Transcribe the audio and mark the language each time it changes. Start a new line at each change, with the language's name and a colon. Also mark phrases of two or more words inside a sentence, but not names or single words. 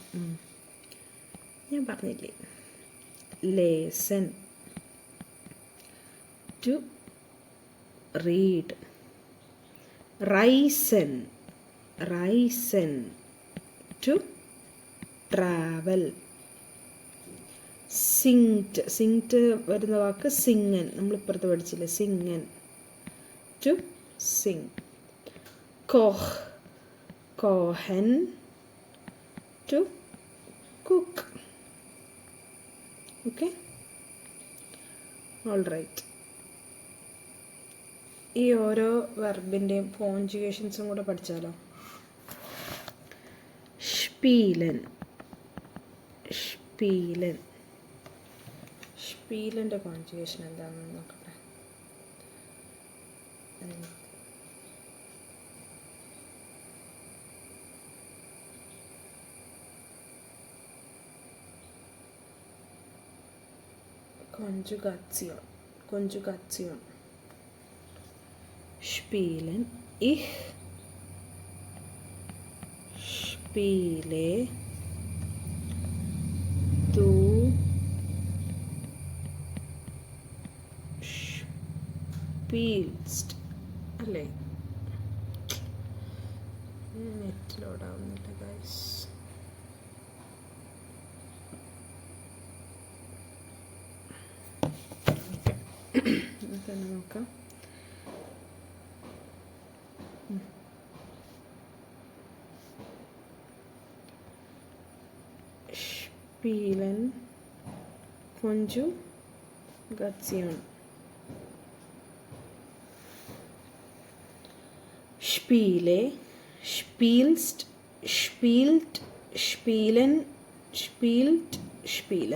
Malayalam: ഞാൻ പറഞ്ഞില്ലേ, ലേസൻ,
English: to read.
German: reisen, reisen,
English: to travel.
Malayalam: സിങ്റ്റ്, സിങ്റ്റ് വരുന്ന വാക്ക് സിങ്ങൻ, നമ്മളിപ്പുറത്ത് പഠിച്ചില്ലേ, സിങ്ങൻ,
English: to sing.
German: Koch, kochen,
English: to cook. Okay? All right.
Malayalam: ഈ ഓരോ വെർബിൻ്റെയും കോൺജുഗേഷൻസും കൂടെ പഠിച്ചാലോ?
German: spielen, spielen.
Malayalam: സ്പീലൻ്റെ കോൺജുഗേഷൻ എന്താണെന്ന് നോക്കട്ടെ.
German: Konjugation, Konjugation. Spielen. Ich spiele. Du spielst
Malayalam: അല്ലേ?
English: net load
Malayalam: ആവുന്നില്ല ഗൈസ്. തന്നെ നോക്കാം.
German: Spielen Konjugation. Spiele, spielst, spielt, spielen, spielt, spielen.